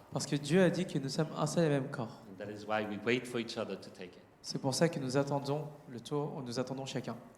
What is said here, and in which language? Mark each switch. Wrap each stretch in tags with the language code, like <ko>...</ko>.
<fr>parce que Dieu a dit que nous sommes un seul et même corps.</fr> <en>And that is why we wait for each other to take it.</en> <fr>C'est pour ça que nous attendons le tour, nous attendons chacun.</fr>